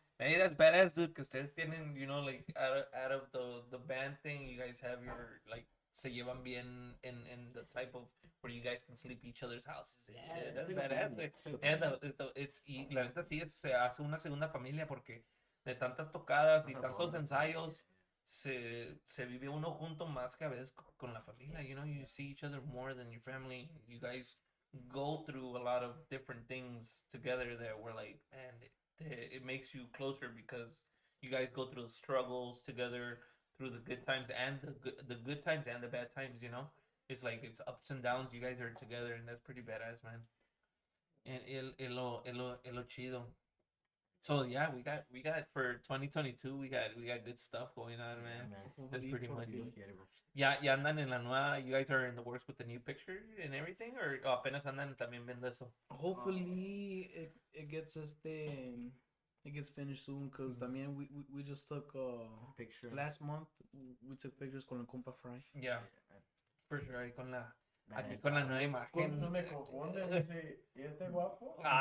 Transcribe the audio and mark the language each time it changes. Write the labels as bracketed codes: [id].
[en] Hey, that's badass, dude, [es] que ustedes tienen, [en] you know, like, out of the band thing, you guys have your, like, [es] se llevan bien [en] in the type of where you guys can sleep each other's houses and shit. That's badass, güey. [es] Y la neta sí, se hace una segunda familia porque de tantas tocadas y tantos ensayos se vive uno junto más que a veces con la familia. [en] You know, you see each other more than your family. You guys go through a lot of different things together that we're like, man, it makes you closer because you guys go through the struggles together, through the good times and the good times and the bad times, you know? It's like it's ups and downs. You guys are together, and that's pretty badass, man. And [es] lo chido. [en] So yeah, we got for 2022, we got good stuff going on, man. That's pretty much it. [es] Ya andan en la nueva. [en] You guys are in the works with the new picture and everything, or [es] apenas andan también viendo eso. [en] Hopefully it gets it gets finished soon because [es] también [en] we just took Picture. last month we took pictures [es] con el compa Fry. [en] Yeah, for sure. [es] Ahí con la aquí con la nueva imagen. No me confunde, dice, ¿y este guapo?